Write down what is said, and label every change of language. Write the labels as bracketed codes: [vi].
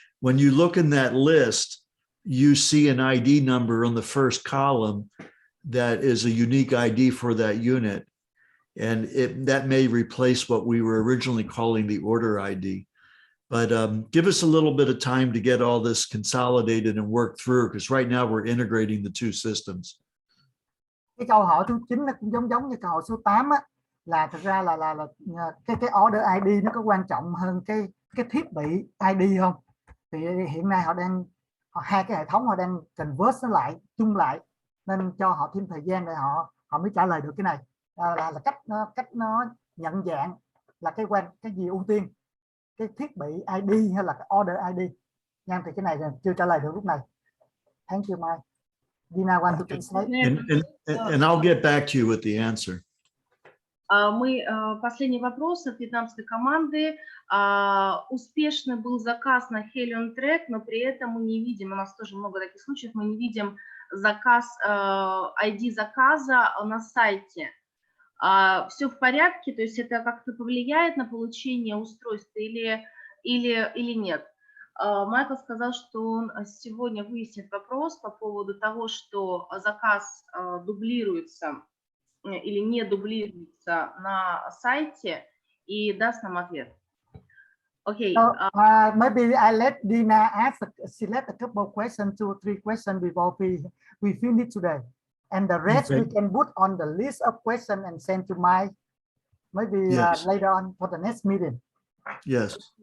[en] When you look in that list, you see an ID number on the first column that is a unique ID for that unit. And that may replace what we were originally calling the order ID. But give us a little bit of time to get all this consolidated and work through, because right now we're integrating the two systems. [vi] Cái câu hỏi thứ 9 nó cũng giống như câu hỏi số 8 á, là thực ra là cái order ID nó có quan trọng hơn cái thiết bị ID không? Thì hiện nay hai cái hệ thống họ đang convert nó lại, chung lại, nên cho họ thêm thời gian để họ mới trả lời được cái này. Là cách nó nhận dạng là cái gì ưu tiên, cái thiết bị ID hay là cái order ID. Nha, thì cái này chưa trả lời được lúc này. [en] Thank you, Mai. Dina want to translate. And I'll get back to you with the answer. [ru] Последний вопрос от вьетнамской команды. Успешный был заказ на HELIUM трек, но при этом мы не видим, у нас тоже много таких случаев, мы не видим заказ, ID заказа на сайте. Все в порядке, то есть это как-то повлияет на получение устройства или нет? Майкл сказал, что он сегодня выяснит вопрос по поводу того, что заказ дублируется или не дублируется на сайте, и даст нам ответ. [en] Okay. So, maybe I let Dina select a couple of questions, 2 or 3 questions before we finish today. And the rest we can put on the list of questions and send to Mai maybe Yes. later on for the next meeting. Yes.